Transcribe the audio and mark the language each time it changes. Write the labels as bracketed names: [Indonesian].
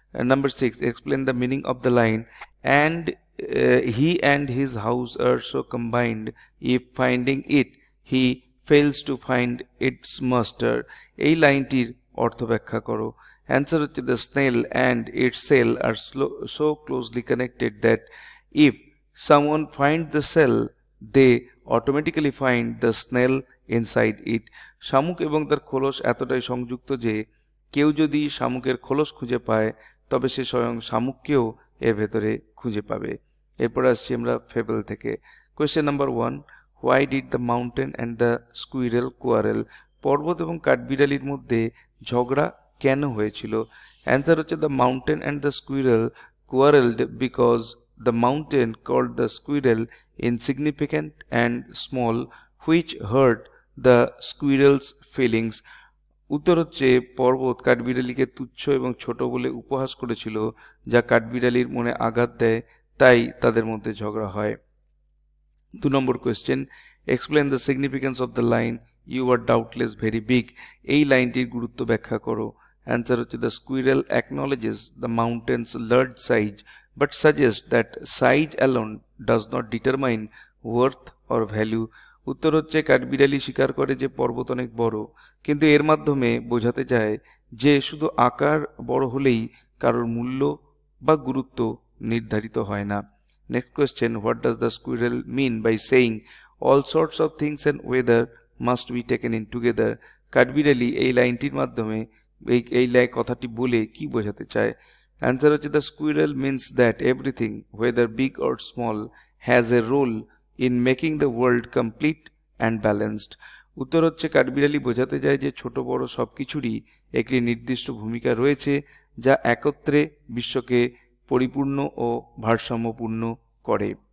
[English] Number 6, explain the meaning of the line and he and his house are so combined if finding it he fails to find its master. [Bangla] এই লাইনটির অর্থ ব্যাখ্যা করো। Answer হচ্ছে, [English] the snail and its cell are so closely connected that if someone finds the cell they automatically find the snail inside it. [Bangla] শামুক এবং তার খোলস এতটাই সংযুক্ত যে কেউ যদি শামুকের খোলস খুঁজে পায় তবে সে স্বয়ং শামুককেও এর ভেতরে খুঁজে পাবে। এরপর আসছি আমরা ফেবল থেকে। [English] Question number 1, why did the mountain and the squirrel quarrel? [Bangla] পর্বত এবং কাঠবিড়ালির মধ্যে ঝগড়া কেন হয়েছিল? অ্যান্সার হচ্ছে, [English] the mountain and the squirrel quarreled because the mountain called the squirrel insignificant and small, which hurt the squirrel's feelings. [Bangla] উত্তর হচ্ছে, পর্বত কাঠবিড়ালিকে তুচ্ছ এবং ছোট বলে উপহাস করেছিল যা কাঠবিড়ালির মনে আঘাত দেয়। তাই তাদের মধ্যে ঝগড়া হয়। 2 নম্বর question, [English] Explain the significance of the line you are doubtless very big. [Bangla] এই লাইনটির গুরুত্ব ব্যাখ্যা করো। অ্যান্সার হচ্ছে [English] The squirrel acknowledges the mountain's large size but suggest that size alone does not determine worth or value. [Bangla] উত্তর হচ্ছে কাঠবিড়ালি স্বীকার করে যে পর্বত অনেক বড়, কিন্তু এর মাধ্যমে বোঝাতে চায় যে শুধু আকার বড় হলেই কারোর মূল্য বা গুরুত্ব নির্ধারিত হয় না। [English] Next question, what does the squirrel mean by saying all sorts of things and weather must be taken in together? [Bangla] কাঠবিড়ালি এই লাইনটির মাধ্যমে এই কথাটি বলে কি বোঝাতে চায়? অ্যান্সার হচ্ছে [English] the squirrel means that everything, whether big or small, has a role in making the world complete and balanced. [Bangla] উত্তর হচ্ছে কাঠবিড়ালি বোঝাতে চায় যে ছোট বড় সবকিছুরই একটি নির্দিষ্ট ভূমিকা রয়েছে যা একত্রে বিশ্বকে পরিপূর্ণ ও ভারসাম্যপূর্ণ করে।